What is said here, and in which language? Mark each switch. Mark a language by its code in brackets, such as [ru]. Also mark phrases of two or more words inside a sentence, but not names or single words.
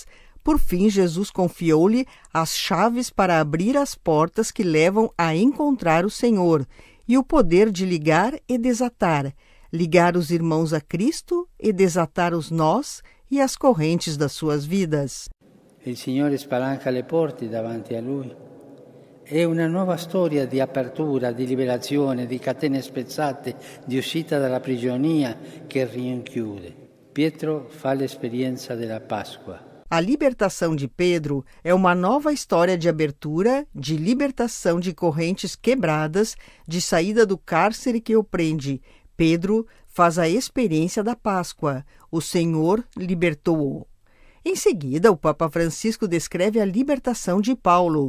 [pt] Por fim, Jesus confiou-lhe as chaves para abrir as portas que levam a encontrar o Senhor e o poder de ligar e desatar, ligar os irmãos a Cristo e desatar os nós e as correntes das suas vidas. [it] Il Signore spalanca le porte davanti a Lui. È una nuova storia di apertura, di liberazione, di catene spezzate, di uscita dalla prigionia che rinchiude. Pietro fa l'esperienza della Pasqua. [pt] A libertação de Pedro é uma nova história de abertura, de libertação de correntes quebradas, de saída do cárcere que o prende. Pedro faz a experiência da Páscoa. O Senhor libertou-o. Em seguida, o Papa Francisco descreve a libertação de Paulo.